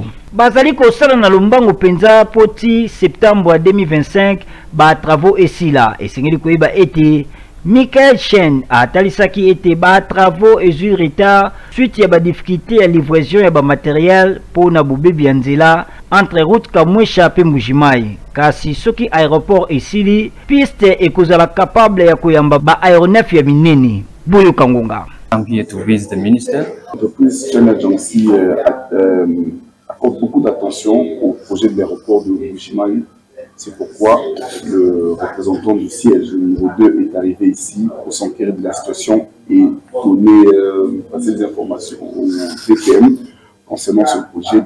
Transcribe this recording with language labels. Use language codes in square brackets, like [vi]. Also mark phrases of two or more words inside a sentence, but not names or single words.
[ln] Bazali ko sala na lombango penza poti septembre 2025 ba travaux esila esengeli ko iba ete Michael Chen a talisaki ete ba travaux ezu retard suite ya ba difficulté ya livraison ya ba matériel pour na bobebi ya nzela [fr] entre route [ln] Kamwesha pe Mbujimai. Kasi soki aéroport esili piste ekozala capable ya koyamba ba aéronef ya minene. Boyo Kangonga. [en] I'm here to visit the minister. [fr] L'entreprise China Jiangxi accorde beaucoup d'attention au projet de l'aéroport de Mbujimai C'est pourquoi le représentant du siège numéro 2 est arrivé ici pour s'enquérir de la situation et donner passer des informations au TPM concernant ce projet.